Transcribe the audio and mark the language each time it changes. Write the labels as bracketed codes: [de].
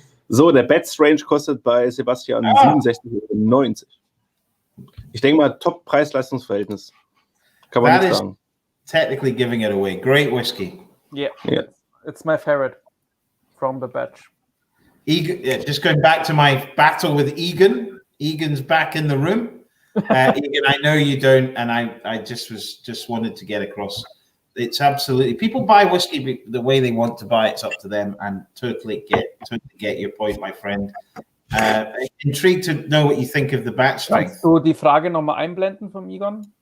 [de] So, der Bed Strange kostet bei Sebastian 67,90 €. Ich denke mal, Top-Preis-Leistungsverhältnis. Kann man [en] That [de] nicht [en] is [de] sagen. [en] technically giving it away. Great whiskey. Yeah. Yeah. It's my favorite from the batch. Just going back to my battle with Egan. Egan's back in the room. Egan, I know you don't, and I just wanted to get across. It's absolutely, people buy whiskey the way they want to buy. It's up to them, and totally get your point, my friend. Intrigued to know what you think of the batch strength. [de] Kannst du die Frage nochmal einblenden vom Egon?